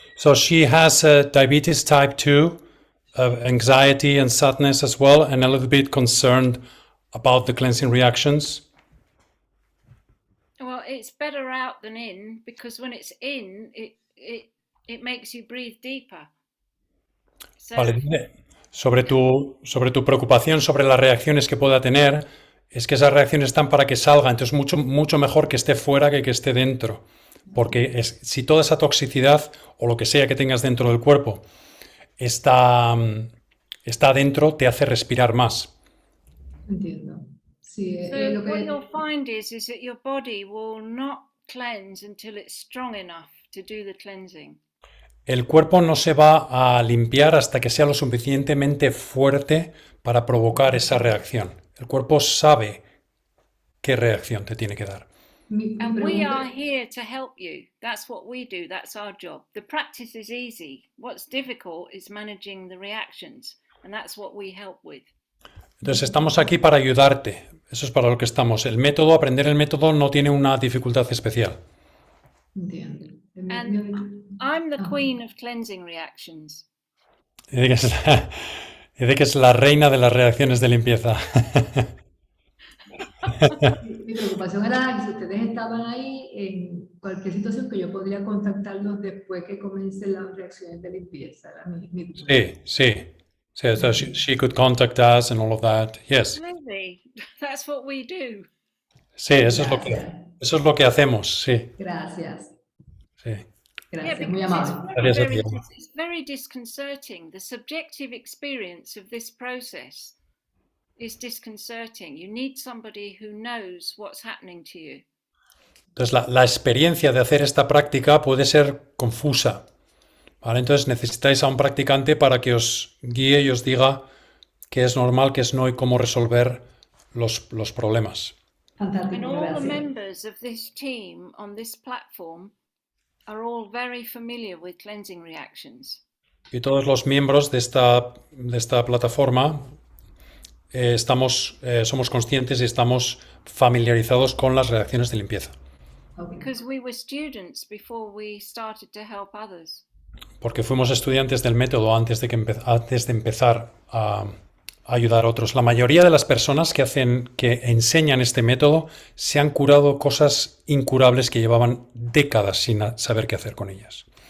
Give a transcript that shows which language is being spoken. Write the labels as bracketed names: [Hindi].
[English] So she has diabetes type 2, anxiety and sadness as well, and a little bit concerned about the cleansing reactions. Well, it's better out than in, because when it's in, it makes you breathe deeper. So, [Spanish] Vale, sobre tu preocupación sobre las reacciones que pueda tener, es que esas reacciones están para que salga, entonces mucho mejor que esté fuera que esté dentro. Porque si toda esa toxicidad o lo que sea que tengas dentro del cuerpo está dentro, te hace respirar más. Entiendo. Sí, [English] so [Spanish] lo [English] what [Spanish] que... [English] you'll find is that your body will not cleanse until it's strong enough to do the cleansing. [Spanish] El cuerpo no se va a limpiar hasta que sea lo suficientemente fuerte para provocar esa reacción. El cuerpo sabe qué reacción te tiene que dar. [English] And we are here to help you. That's what we do. That's our job. The practice is easy. What's difficult is managing the reactions. And that's what we help with. [Spanish] Entonces estamos aquí para ayudarte. Eso es para lo que estamos. El método, aprender el método no tiene una dificultad especial. Entiendo. [English] And I'm the queen of cleansing reactions. [Spanish] Dice que es la reina de las reacciones de limpieza. Mi preocupación era que si ustedes estaban ahí en cualquier situación que yo podría contactarlos después que comiencen las reacciones de limpieza. Era mi duda. Sí. [English] So she could contact us and all of that. Yes. Absolutely. That's what we do. [Spanish] Sí, eso es lo que hacemos, sí. Gracias. Sí. Gracias, muy [English] because [Spanish] amable. [English] it's very disconcerting. The subjective experience of this process is disconcerting. You need somebody who knows what's happening to you. [Spanish] Entonces, la experiencia de hacer esta práctica puede ser confusa, ¿vale? Entonces, necesitáis a un practicante para que os guíe y os diga qué es normal, qué es no y cómo resolver los problemas. Fantástico, [English] And all the [Spanish] gracias. [English] members of this team on this platform are all very familiar with cleansing reactions. [Spanish] Y todos los miembros de esta plataforma somos conscientes y estamos familiarizados con las reacciones de limpieza. [English] Because we were students before we started to help others. [Spanish] Porque fuimos estudiantes del método antes de empezar a ayudar a otros. La mayoría de las personas que enseñan este método se han curado cosas incurables que llevaban décadas sin saber qué hacer con ellas.